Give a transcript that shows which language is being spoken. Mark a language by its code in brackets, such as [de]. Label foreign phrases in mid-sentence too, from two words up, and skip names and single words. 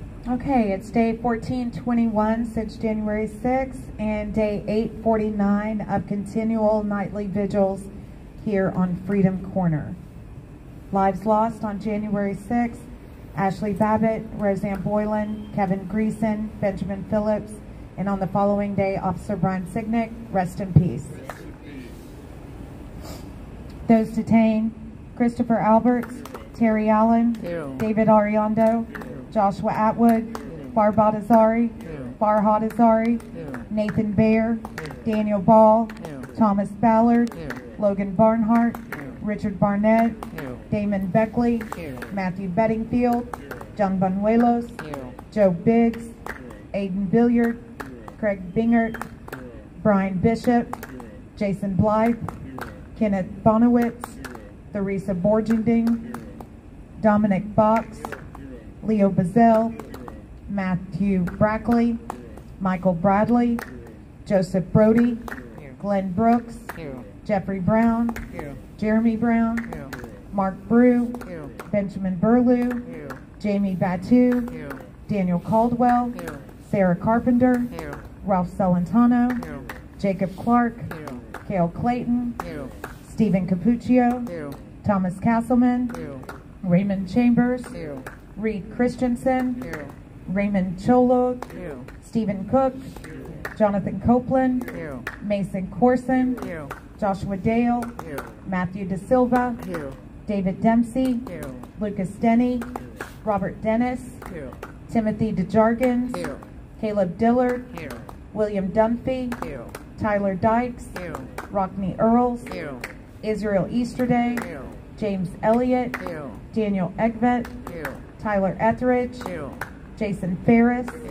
[en] Okay, it's day 1421 since January 6th and day 849 of continual nightly vigils here on Freedom Corner. Lives lost on January 6th, Ashley Babbitt, Roseanne Boylan, Kevin Greason, Benjamin Phillips, and on the following day, Officer Brian Signick. Rest in peace. Those detained: Christopher Alberts, Terry Allen, David Ariondo, Joshua Atwood, Barb Adazari, Farhad Azari, Nathan Baer, Daniel Ball, Thomas Ballard, Logan Barnhart, Richard Barnett, Damon Beckley, Matthew Bedingfield, John Banuelos, Joe Biggs, Aiden Billiard, Craig Bingert, Brian Bishop, Jason Blythe, Kenneth Bonowitz, Theresa Borgending, Dominic Box, Leo Bazell, Matthew Brackley, Michael Bradley, Joseph Brody, Glenn Brooks, Jeffrey Brown, Jeremy Brown, Mark Brew, Benjamin Burlew, Jamie Batu, Daniel Caldwell, Sarah Carpenter, Ralph Celentano, Jacob Clark, Cale Clayton, Stephen Capuccio, Thomas Castleman, Raymond Chambers, Reed Christensen, Raymond Cholo, Stephen Cook, Jonathan Copeland, Mason Corson, Joshua Dale, Matthew De Silva, David Dempsey, Lucas Denny, Robert Dennis, Timothy DeJargens, Caleb Dillard, William Dunphy, Tyler Dykes, Rockney Earls, Israel Easterday, James Elliott, Daniel Egvet, Tyler Etheridge, Jason Ferris,